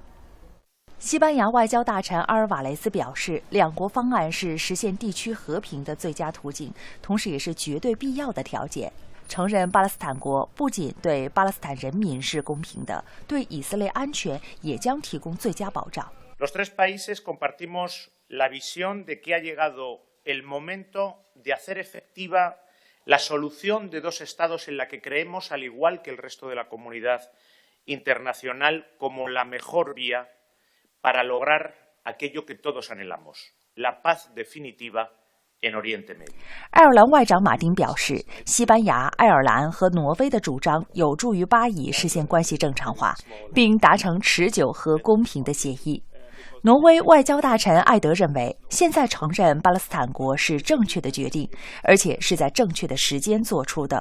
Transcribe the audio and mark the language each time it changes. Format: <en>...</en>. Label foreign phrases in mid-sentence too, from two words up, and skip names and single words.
<zh>西班牙外交大臣阿尔瓦雷斯表示，2国方案是实现地区和平的最佳途径，同时也是绝对必要的条件。承认巴勒斯坦国不仅对巴勒斯坦人民是公平的，对以色列安全也将提供最佳保障。</zh> <es>Los tres países compartimos la visión de que ha llegado el momento de hacer efectiva la solución de dos estados en la que creemos, al igual que el resto de la comunidad internacional, como la mejor vía para lograr aquello que todos anhelamos, la paz definitiva en Oriente Medio。</es> <zh>爱尔兰外长马丁表示，西班牙、爱尔兰和挪威的主张有助于巴以实现关系正常化，并达成持久和公平的协议。挪威外交大臣艾德认为，现在承认巴勒斯坦国是正确的决定，而且是在正确的时间做出的。</zh>